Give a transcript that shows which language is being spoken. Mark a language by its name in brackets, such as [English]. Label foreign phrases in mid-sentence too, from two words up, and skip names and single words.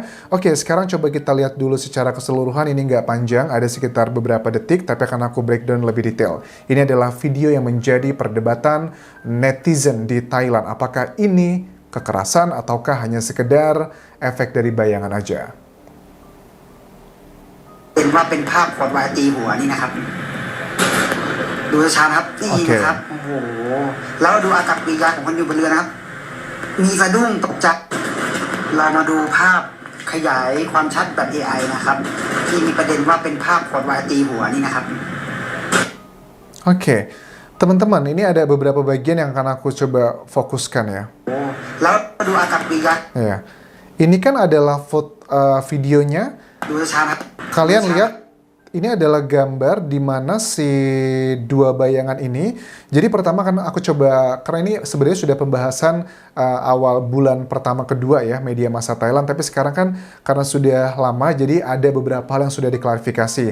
[Indonesian] Oke, sekarang coba kita lihat dulu secara keseluruhan, ini nggak panjang, ada sekitar beberapa detik, tapi akan aku breakdown lebih detail. Ini adalah video yang menjadi perdebatan netizen di Thailand. Apakah ini kekerasan ataukah hanya sekedar efek dari bayangan aja? [Thai] เป็นว่าเป็นภาพขวดวายตีหัวนี่นะครับดูช้าๆครับนี่นะครับโอ้โหแล้วดูอากับกิริยาของคนอยู่บนเรือนะครับมีสะดุ้งตกใจเรามาดูภาพขยายความชัดแบบ AI นะครับที่มีประเด็นว่าเป็นภาพขวดวายตีหัวนี่นะครับ [Indonesian] Oke, teman-teman, ini ada beberapa bagian yang akan aku coba fokuskan ya. [Thai] แล้วดูอากับกิริยา [Indonesian] Ya, ini kan adalah videonya. [Thai] ดูช้าๆครับ [Indonesian] Kalian lihat, ini adalah gambar di mana si dua bayangan ini. Jadi pertama kan aku coba, karena ini sebenarnya sudah pembahasan awal bulan pertama kedua ya, media massa Thailand. Tapi sekarang kan karena sudah lama, jadi ada beberapa hal yang sudah diklarifikasi.